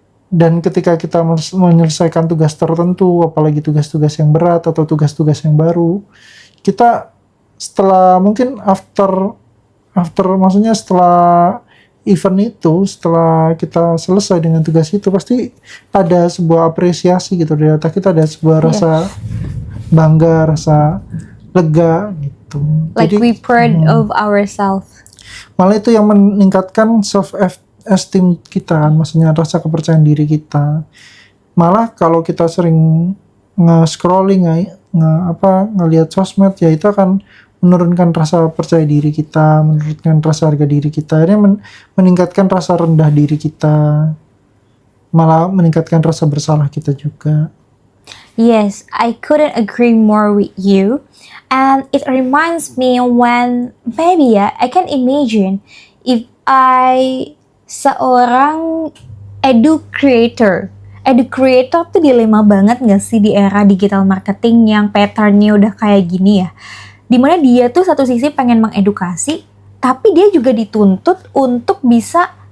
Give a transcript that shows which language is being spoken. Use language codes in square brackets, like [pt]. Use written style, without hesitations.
[id] Dan ketika kita menyelesaikan tugas tertentu, apalagi tugas-tugas yang berat atau tugas-tugas yang baru, kita setelah mungkin after maksudnya setelah event itu, setelah kita selesai dengan tugas itu, pasti ada sebuah apresiasi gitu dari otak kita, ada sebuah rasa bangga, rasa lega gitu. [en] Like we proud of ourselves. [id] Malah itu yang meningkatkan self esteem kita kan, maksudnya rasa kepercayaan diri kita. Malah kalau kita sering nge-scrolling ngelihat sosmed, ya itu akan menurunkan rasa percaya diri kita, menurunkan rasa harga diri kita, akhirnya meningkatkan rasa rendah diri kita, malah meningkatkan rasa bersalah kita juga. [en] Yes, I couldn't agree more with you. And it reminds me when maybe I can imagine if I [id] seorang edu creator tuh dilema banget gak sih di era digital marketing yang patternnya udah kayak gini ya, dimana dia tuh satu sisi pengen mengedukasi, tapi dia juga dituntut untuk bisa